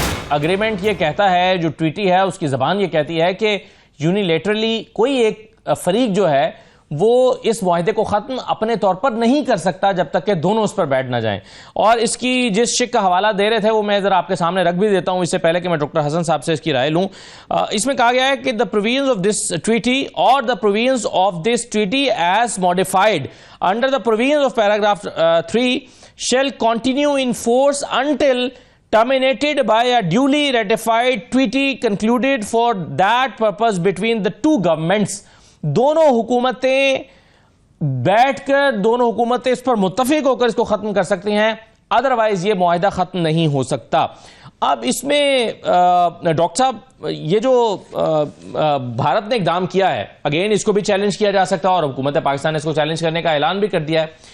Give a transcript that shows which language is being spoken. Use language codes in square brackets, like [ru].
[ur] Agreement یہ کہتا ہے, جو ٹریٹی ہے اس کی زبان یہ کہتی ہے کہ یونیلیٹرلی کوئی ایک فریق جو ہے وہ اس معاہدے کو ختم اپنے طور پر نہیں کر سکتا جب تک کہ دونوں اس پر بیٹھ نہ جائیں. اور اس کی جس شک کا حوالہ دے رہے تھے وہ میں ذرا آپ کے سامنے رکھ بھی دیتا ہوں اس سے پہلے کہ میں ڈاکٹر حسن صاحب سے اس کی رائے لوں. اس میں کہا گیا ہے کہ [en] the provisions of this treaty or the provisions of this treaty as modified under the provisions of paragraph 3 shall continue in force until terminated by a duly ratified treaty concluded for that purpose between the two governments. [ur] دونوں حکومتیں بیٹھ کر, دونوں حکومتیں اس پر متفق ہو کر اس کو ختم کر سکتی ہیں, ادروائز یہ معاہدہ ختم نہیں ہو سکتا. اب اس میں ڈاکٹر صاحب یہ جو بھارت نے اقدام کیا ہے, اگین اس کو بھی چیلنج کیا جا سکتا ہے اور حکومت پاکستان نے اس کو چیلنج کرنے کا اعلان بھی کر دیا ہے.